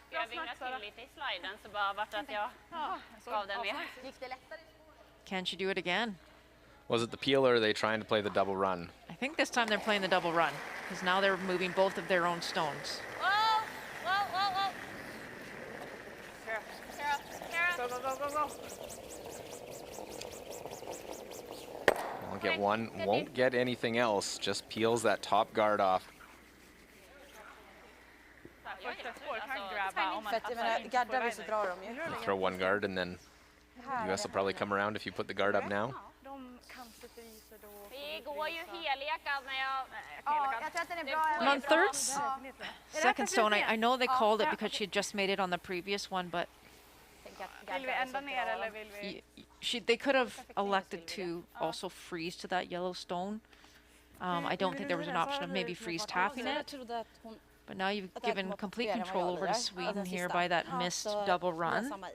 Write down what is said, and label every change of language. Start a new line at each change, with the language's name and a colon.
Swedish: Jag vinglade till lite i sliden så bara vart att jag gav den mer. Gick det lättare?
English: Can she do it again? Was it the peel, or are they trying to play the double run? I think this time they're playing the double run, because now they're moving both of their own stones. Whoa, whoa, whoa, whoa. Sarah, Sarah. Go, go, go, go, go. I'll get one, won't get anything else, just peels that top guard off.
Swedish: Första spår kan grabba om man För att jag menar, gaddar vi så drar de ju.
English: You throw one guard, and then US will probably come around if you put the guard up now.
Swedish: De kan sätta i sig då. Vi går ju helekad när jag... Ja, jag tror att den är bra.
English: And on thirds,
Swedish: Ja.
English: second stone, I know they called it because she had just made it on the previous one, but
Swedish: Vill vi ända ner eller vill vi?
English: they could have elected to also freeze to that yellow stone. I don't think there was an option of maybe freeze tapping it, but now you've given complete control over to Sweden here by that missed double run.